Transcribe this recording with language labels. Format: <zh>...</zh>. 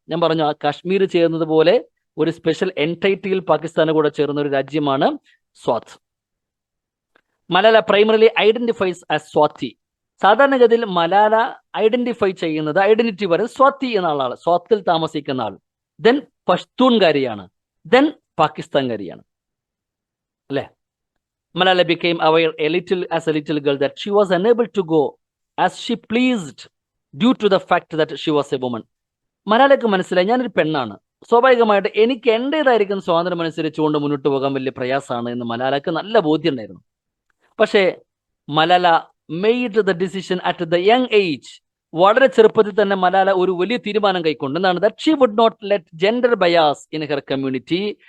<ml>ഞാൻ പറഞ്ഞു, ആ കാശ്മീർ ചേരുന്നത് പോലെ ഒരു സ്പെഷ്യൽ എൻറ്റൈറ്റിയിൽ പാകിസ്ഥാന് കൂടെ ചേർന്ന ഒരു രാജ്യമാണ് സ്വാത്ത്.</ml> <en>Malala primarily identifies as Swati.</en> <ml>സാധാരണഗതിയിൽ മലാല ഐഡന്റിഫൈ ചെയ്യുന്നത്, ഐഡന്റിറ്റി പറയുന്നത് സ്വാത്തി എന്ന ആളാണ്, സ്വാത്തിൽ താമസിക്കുന്ന ആൾ. ദെൻ പഷ്തൂൺകാരിയാണ്, ദെൻ പാകിസ്ഥാൻകാരിയാണ്, അല്ലെ?</ml> <en>Malala became aware as a little girl that she was unable to go as she pleased due to the fact that she was a woman.</en> <ml>മലാലയ്ക്ക് മനസ്സിലായി, ഞാനൊരു പെണ്ണാണ്, സ്വാഭാവികമായിട്ട് എനിക്ക് എൻ്റെതായിരിക്കുന്ന സ്വാതന്ത്ര്യം അനുസരിച്ചുകൊണ്ട് മുന്നോട്ട് പോകാൻ വലിയ പ്രയാസമാണ് എന്ന് മലാലയ്ക്ക് നല്ല ബോധ്യം ഉണ്ടായിരുന്നു. പക്ഷേ</ml> <en>Malala made the decision at the young age.</en> <ml>വളരെ ചെറുപ്പത്തിൽ തന്നെ മലാല ഒരു വലിയ തീരുമാനം കൈക്കൊണ്ട്. എന്താണ്?</ml> <en>That she would not let gender bias in her community.</en>